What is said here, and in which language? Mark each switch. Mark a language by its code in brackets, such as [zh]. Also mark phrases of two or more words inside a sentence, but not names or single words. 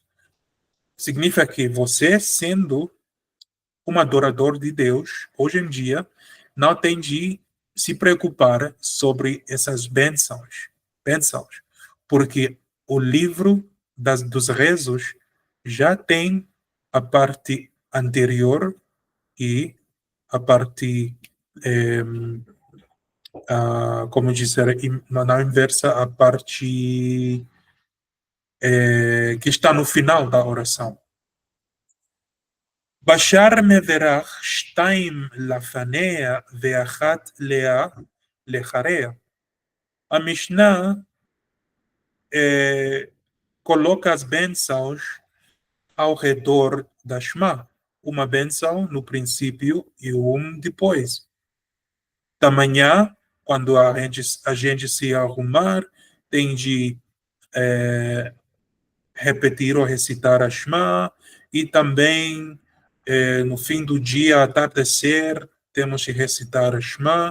[pt] Significa que você, sendo um adorador de Deus, hoje em dia, não tem de se preocupar sobre essas bênçãos, porque o livro dos rezos já tem a parte anterior e a parte, como dizer, na inversa, a parte que está no final da oração. [he] בשאר מברך שתיים לפניה ואחת לאחריה. [pt] A Mishnah coloca as bênçãos ao redor da Shema. Uma bênção no princípio e um depois. Da manhã, quando a gente se arrumar, tem de repetir ou recitar a Shema, e também no fim do dia, atardecer, temos que recitar a Shema.